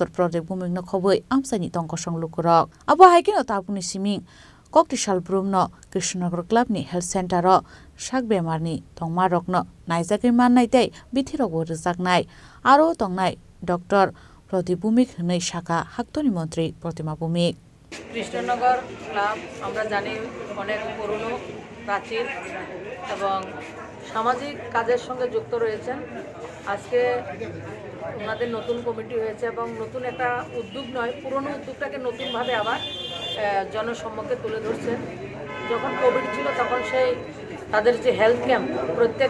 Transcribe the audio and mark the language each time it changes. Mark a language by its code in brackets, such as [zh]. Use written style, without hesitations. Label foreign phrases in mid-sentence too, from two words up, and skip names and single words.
[trp] Pradip Bhumik no khoboi amsani tongkosong lukurok Abo Haikino Tapuni Siming Koktishal Brumno Krishnanagar Club ni [en] Health Center [trp] ro Shak bemarni tongma rokno naijaki mannai tei bithirok rijaknai aro tongnai Dr. Pradip Bhumik hnei shaka haktoni mantri Pratima Bhumik [bn] কৃষ্ণনগর ক্লাব আমরা জানি অনেক পুরনো প্রাচীন এবং সামাজিক কাজের সঙ্গে যুক্ত রয়েছেন আজকে ওনাদের নতুন কমিটি হয়েছে এবং নতুন একটা উদ্যোগ নয় পুরনো উদ্যোগটাকে নতুনভাবে আবার জনসম্মুখে তুলে ধরছেন যখন কোভিড ছিল তখন সেই তাদের যে [en] health camp [bn] প্রত্যেক